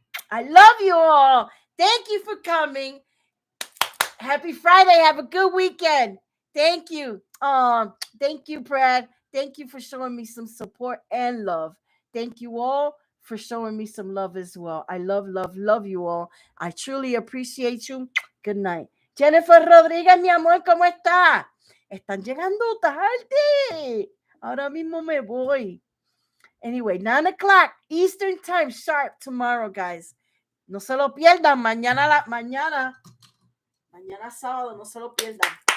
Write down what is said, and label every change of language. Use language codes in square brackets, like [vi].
[en] I love you all. Thank you for coming. Happy Friday. Have a good weekend. Thank you. Thank you, Brad. Thank you for showing me some support and love. Thank you all for showing me some love as well. I love you all. I truly appreciate you. Good night. [es] Jennifer Rodríguez, mi amor, ¿cómo está? Están llegando tarde. Ahora mismo me voy. [en] Anyway, 9 o'clock Eastern Time sharp tomorrow, guys. [es] No se lo pierdan. Mañana sábado, no se lo pierdan.